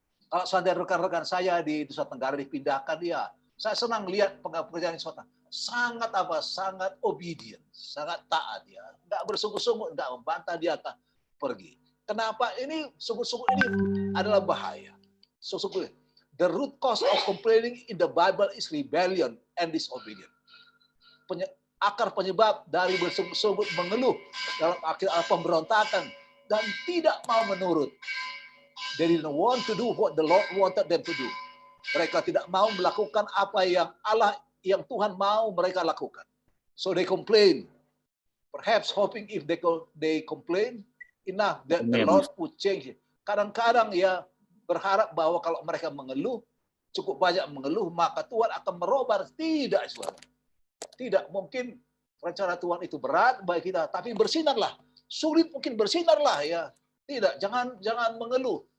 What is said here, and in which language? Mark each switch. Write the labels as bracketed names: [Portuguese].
[Indonesian] Kalau saudara rekan-rekan saya di Nusa Tenggara dipindahkan, saya senang lihat pekerjaan swasta. Sangat obedient, sangat taat ya. Enggak bersungut-sungut, enggak membantah, dia akan pergi. Kenapa? Ini sungut-sungut ini adalah bahaya. [English] The root cause of complaining in the Bible is rebellion and disobedience. [Indonesian] Akar penyebab dari bersungut-sungut mengeluh dalam akhir pemberontakan dan tidak mau menurut. [English] They didn't want to do what the Lord wanted them to do. [Indonesian] Mereka tidak mau melakukan apa yang Tuhan mau mereka lakukan. [English] So they complain. Perhaps hoping if they complain enough that the Lord would change it. [Indonesian] Kadang-kadang ya berharap bahwa kalau mereka mengeluh, cukup banyak mengeluh, maka Tuhan akan merubah. Tidak, saudara. Tidak, mungkin rencana Tuhan itu berat bagi kita, tapi bersinarlah. Sulit mungkin bersinarlah ya. Tidak, jangan mengeluh.